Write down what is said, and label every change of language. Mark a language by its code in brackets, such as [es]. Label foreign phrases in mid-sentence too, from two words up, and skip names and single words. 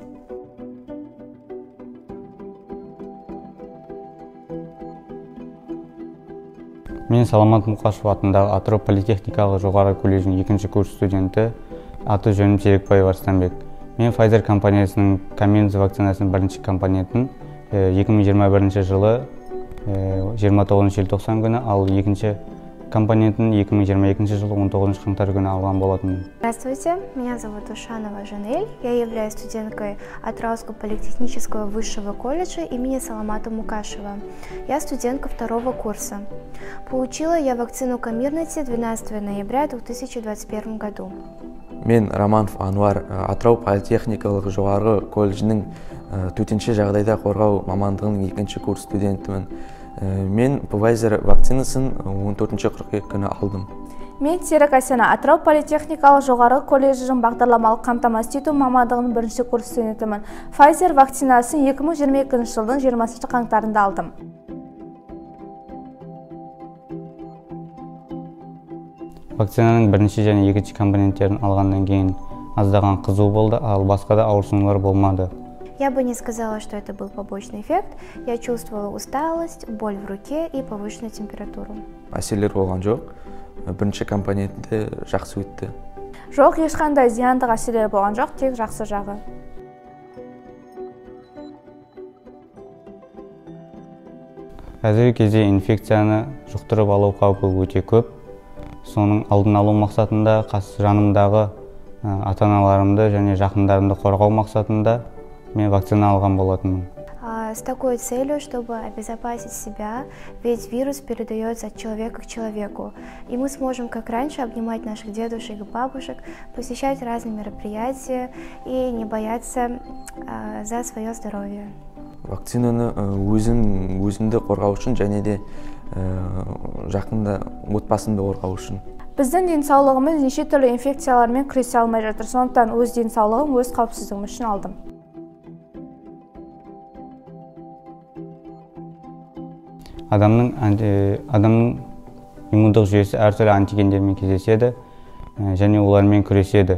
[kk] Мен Саламат Мұқашев атындағы Атырау политехникалық жоғары колледжінің 2-ші курс студенті, аты жөнім Серікбаев Арыстанбек. Мен Pfizer компаниясының Comirnaty вакцинасының бірінші компонентін 2021 жылы 29 желтоқсан күні, ал екінші компонентін 2022 жылы 19 қаңтар күні алған болатын. [ru] Здравствуйте, меня зовут Ушанова Жанель. Я являюсь студенткой Атырауского политехнического высшего колледжа имени Саламата Мукашева. Я студентка 2-го курса. Получила я вакцину Comirnaty 12 ноября 2021 году. [kk] Мен Романов Анвар, Атырау политехникалық жоғарғы колледжінің төтенше жағдайда қорғау мамандығының 2-ші курс студентімін. Мен Pfizer вакцинасын 14 қыркүйек күні алдым. Мен Серік Асена, Атырау политехникалық жоғарғы колледжінің бағдарламалық қамтамасыз ету мамандығының 1-ші курс студентімін. Pfizer вакцинасын 2022 жылдың 20 қаңтарында алдым. Вакцинаның бірінші және екінші компоненттерін алғаннан кейін аздаған қызу болды, ал басқа да ауырсынулар болмады. [ru] Я бы не сказала, что это был побочный эффект. Я чувствовала усталость, боль в руке и повышенную температуру. [kk] Әсерлер болған жоқ. Бірінші компонентті жақсы өтті. Жоқ, ешқандай зияндық әсерлер болған жоқ, тек жақсы жағы. Қазіргі кезде инфекцияны жұқтырып алу қаупі өте көп. Соның алдын алу мақсатында жанымдағы ата-аналарымды және жақындарымды қорғау мақсатында мен вакцина алған болатынмын. [ru] С такой целью, чтобы обезопасить себя, ведь вирус передается от человека к человеку. И мы сможем, как раньше, обнимать наших дедушек и бабушек, посещать разные мероприятия и не бояться за свое здоровье. [kk] Вакцинаны өзімді қорғау үшін және де жақында отбасымды қорғау үшін. Біздің денсаулығымыз неше түрлі инфекциялармен күресе алмай жатыр. Сондықтан өз денсаулығым, өз қауіпсіздігім үшін алдым. Адамның иммундық жүйесі әртүрлі антигендермен кездеседі және олармен күреседі.